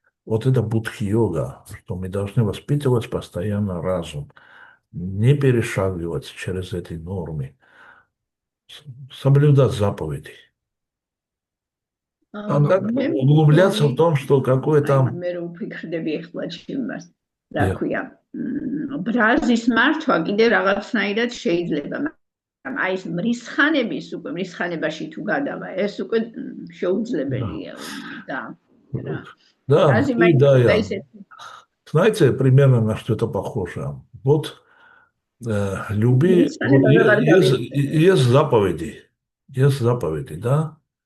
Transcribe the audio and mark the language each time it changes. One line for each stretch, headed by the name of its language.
Russian: Вот это будхи-йога, что мы должны воспитывать постоянно разум, не перешагивать через эти нормы, соблюдать заповеди. А так углубляться в том, что какое там...
Georgian: მე რომ ვფიქრდები ახლა ჩემს რა ქვია ბრაზის მართვა კიდე რაღაცნაირად შეიძლება მაგრამ აი ეს მრისხანების უკვე მრისხანებაში თუ გადავა ეს უკვე შეუძლებელია და
Russian: Да, и да, я. Знаете, примерно на что это похоже? Вот люби, есть заповеди, да?